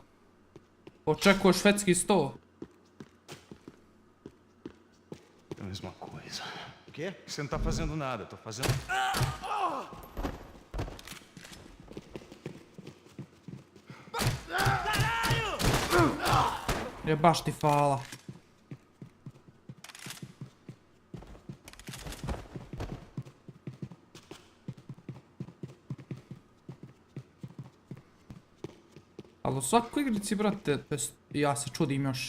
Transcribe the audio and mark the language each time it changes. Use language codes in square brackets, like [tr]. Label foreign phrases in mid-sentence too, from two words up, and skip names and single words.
[sr] Očekuješ švedski sto? [pt] É a mesma coisa. O quê? Você não tá fazendo nada, tô fazendo... [sr] Je baš ti fala. Ali u svakoj igrici, brate, ja se čudim još.